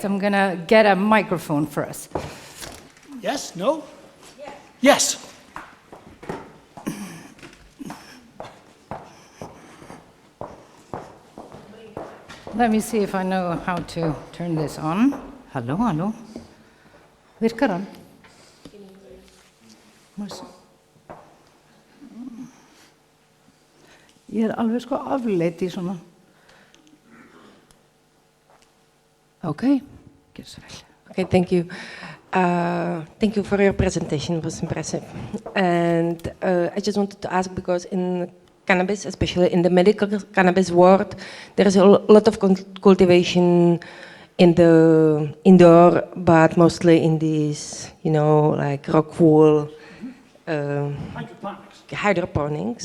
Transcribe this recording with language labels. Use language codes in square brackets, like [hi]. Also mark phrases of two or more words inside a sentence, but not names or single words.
[en] I'm going to get a microphone for us. Yes? No? Yes. Let me see if I know how to turn this on. [is] Hallå. Virkar den? Ég alveg sko afleitt í svona. [en] Okay, Okay, thank you. Thank you for your presentation. It was impressive. And I just wanted to ask, because in cannabis, especially in the medical cannabis world, there is a lot of cultivation in the indoor, but mostly in these, like rock wool, hydroponics.